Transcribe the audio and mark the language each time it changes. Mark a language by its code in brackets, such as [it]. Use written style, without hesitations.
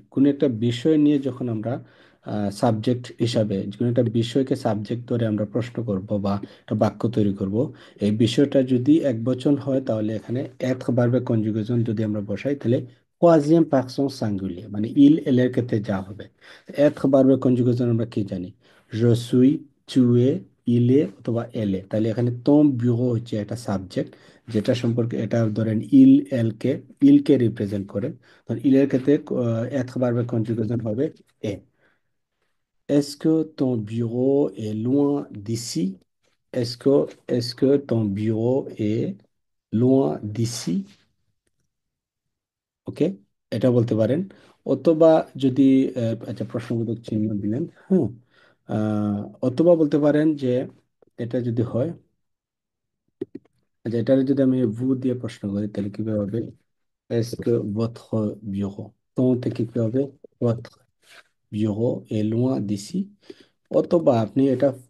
[bn] কোনো একটা বিষয় নিয়ে যখন আমরা সাবজেক্ট হিসাবে কোনো একটা বিষয়কে সাবজেক্ট ধরে আমরা প্রশ্ন করব বা একটা বাক্য তৈরি করব, এই বিষয়টা যদি এক বচন হয় তাহলে এখানে এত ভার্বে কনজুগেশন যদি আমরা বসাই তাহলে troisième পারসন সিঙ্গুলিয়ার, মানে ইল এল এর ক্ষেত্রে যা হবে। [fr] être [bn] ভার্বের কনজুগেশন আমরা কি জানি, [fr] je suis, tu es, il est অথবা elle est। [bn] তাহলে এখানে [fr] ton bureau [bn] হচ্ছে একটা সাবজেক্ট, যেটা সম্পর্কে এটা ধরেন ইল এল কে, ইল কে রিপ্রেজেন্ট করে, তখন ইল এর ক্ষেত্রে être ভার্বের কনজুগেশন হবে এ। [fr] est-ce que ton bureau est loin d'ici? Est-ce que ton bureau est loin d'ici? [bn] ওকে, এটা বলতে পারেন। অথবা যদি আচ্ছা, প্রশ্নবোধক চিহ্ন দিলেন, হ্যাঁ। অথবা বলতে পারেন যে এটা যদি হয়, আচ্ছা এটা যদি আমি ভু দিয়ে প্রশ্ন করি তাহলে কিভাবে হবে, [fr] est-ce que votre bureau, [bn] ton থেকে কি হবে, [fr] votre bureau est loin d'ici। [bn] অথবা আপনি এটা